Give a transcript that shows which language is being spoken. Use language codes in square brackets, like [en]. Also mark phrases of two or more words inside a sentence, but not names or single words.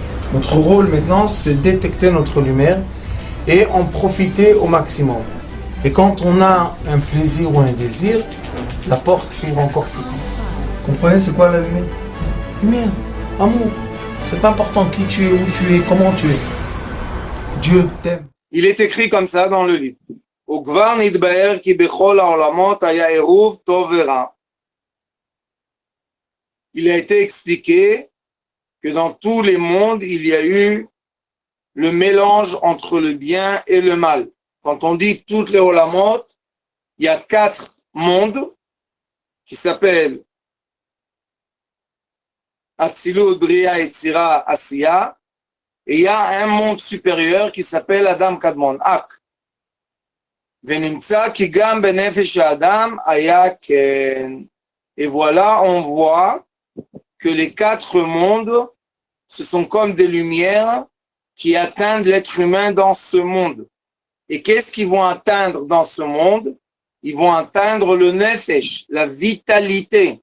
[fr] Notre rôle maintenant, c'est détecter notre lumière et en profiter au maximum. Et quand on a un plaisir ou un désir, la porte s'ouvre encore plus grand. Comprenez, c'est quoi la lumière? Lumière, amour. C'est pas important qui tu es, où tu es, comment tu es. Dieu t'aime. Il est écrit comme ça dans le livre. [he] וכבר נתבהר כי בכל העולמות היה עירוב טוב ורע. [fr] Il a été expliqué que dans tous les mondes, il y a eu le mélange entre le bien et le mal. Quand on dit toutes les olamot, il y a 4 mondes qui s'appellent Atzilut, Bria, Yetzira, Asiya. Et il y a un monde supérieur qui s'appelle Adam Kadmon, Ak. [he] ונמצא כי גם בנפש האדם היה כן. [fr] Et voilà, on voit que les 4 mondes, ce sont comme des lumières qui atteignent l'être humain dans ce monde. Et qu'est-ce qu'ils vont atteindre dans ce monde? Ils vont atteindre le nefesh, la vitalité.